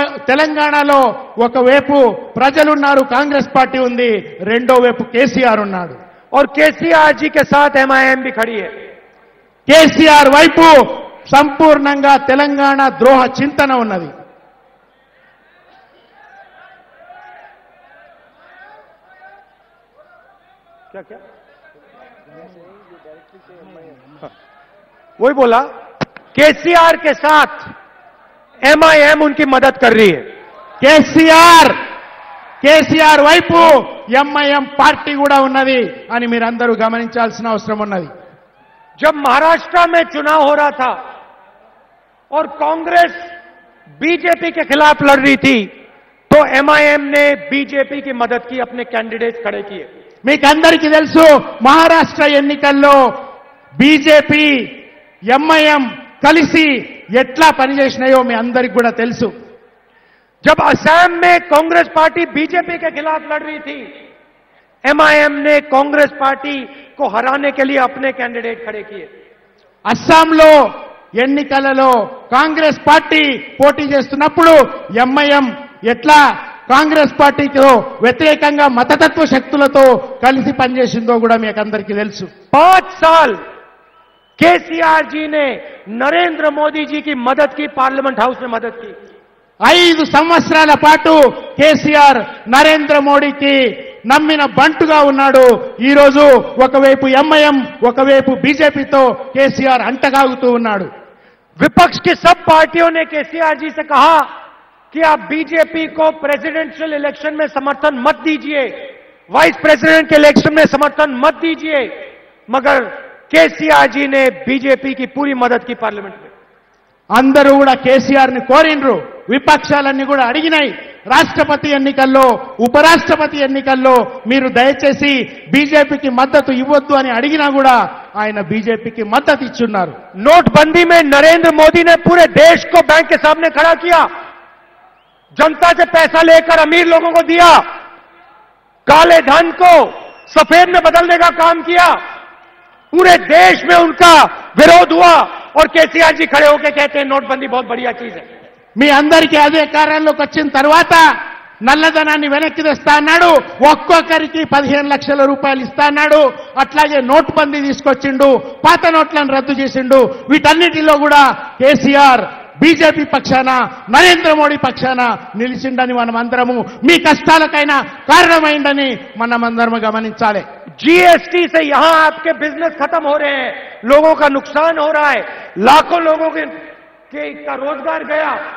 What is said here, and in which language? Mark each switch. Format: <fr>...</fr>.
<te>తెలంగాణలో ఒకవైపు ప్రజలున్నారు, కాంగ్రెస్ పార్టీ ఉంది, రెండో వైపు కేసీఆర్ ఉన్నాడు।</te> <hi>और केसीआर जी के साथ एमआईएम भी खड़ी है।</hi> <te>కేసీఆర్ వైపు సంపూర్ణంగా తెలంగాణ ద్రోహ చింతన ఉన్నది।</te> <hi>क्या क्या वही बोला, केसीआर के साथ एमआईएम उनकी मदद कर रही है।</hi> <te>కేసీఆర్ వైపు ఎంఐఎం పార్టీ కూడా ఉన్నది అని మీరందరూ గమనించాల్సిన అవసరం ఉన్నది।</te> <hi>जब महाराष्ट्र में चुनाव हो रहा था और कांग्रेस बीजेपी के खिलाफ लड़ रही थी, तो एमआईएम ने बीजेपी की मदद की, अपने कैंडिडेट खड़े किए।</hi> <te>మీకు అందరికీ తెలుసు, మహారాష్ట్ర ఎన్నికల్లో బీజేపీ, ఎంఐఎం కలిసి ఎట్లా పనిచేసినాయో మీ అందరికీ కూడా తెలుసు।</te> <hi>जब असम में कांग्रेस पार्टी बीजेपी के खिलाफ लड़ रही थी, एमआईएम ने कांग्रेस पार्टी को हराने के लिए अपने कैंडिडेट खड़े किए।</hi> <te>అస్సాంలో ఎన్నికలలో కాంగ్రెస్ పార్టీ పోటీ చేస్తున్నప్పుడు ఎంఐఎం ఎట్లా కాంగ్రెస్ పార్టీతో వ్యతిరేకంగా మతతత్వ శక్తులతో కలిసి పనిచేసిందో కూడా మీకు అందరికీ తెలుసు।</te> <hi>5 साल केसीआर जी ने नरेंद्र मोदी जी की मदद की, पार्लियामेंट हाउस में मदद की।</hi> <te>5 సంవత్సరాల పాటు కేసీఆర్ నరేంద్ర మోడీకి నమ్మిన బంటుగా ఉన్నాడు। ఈ రోజు ఒకవైపు ఎంఐఎం, ఒకవైపు బీజేపీతో కేసీఆర్ అంటగాగుతూ ఉన్నాడు।</te> <hi>विपक्ष की सब पार्टियों ने केसीआर जी से कहा कि आप बीजेपी को प्रेसिडेंशियल इलेक्शन में समर्थन मत दीजिए, वाइस प्रेसिडेंट के इलेक्शन में समर्थन मत दीजिए, मगर केसीआर जी ने बीजेपी की पूरी मदद की पार्लियामेंट में।</hi> <te>అందరూ కూడా కేసీఆర్ ని కోరినరు, విపక్షాలన్నీ కూడా అడిగినాయి, రాష్ట్రపతి ఎన్నికల్లో, ఉపరాష్ట్రపతి ఎన్నికల్లో మీరు దయచేసి బీజేపీకి మద్దతు ఇవ్వొద్దు అని అడిగినా కూడా ఆయన బీజేపీకి మద్దతు ఇచ్చున్నారు।</te> <hi>नोटबंदी में नरेंद्र मोदी ने पूरे देश को बैंक के सामने खड़ा किया, जनता से पैसा लेकर अमीर लोगों को दिया, काले धन को सफेद में बदलने का काम किया, पूरे देश में उनका विरोध हुआ और केसीआर जी खड़े होकर कहते हैं नोटबंदी बहुत बढ़िया चीज है।</hi> <te>మీ అందరికీ అధికారంలోకి వచ్చిన తర్వాత నల్లధనాన్ని వెనక్కి తెస్తా అన్నాడు, ఒక్కొక్కరికి 15 లక్షల రూపాయలు ఇస్తా అన్నాడు, అట్లాగే నోట్బందీ తీసుకొచ్చిండు, పాత నోట్లను రద్దు చేసిండు। వీటన్నిటిలో కూడా కేసీఆర్ బీజేపీ పక్షాన, నరేంద్ర మోడీ పక్షాన నిలిచిండని మనమందరము, మీ కష్టాలకైనా కారణమైందని మనమందరము గమనించాలి।</te> <hi>जीएसटी से यहां आपके बिजनेस खत्म हो रहे हैं, लोगों का नुकसान हो रहा है, लाखों लोगों का रोजगार गया।</hi>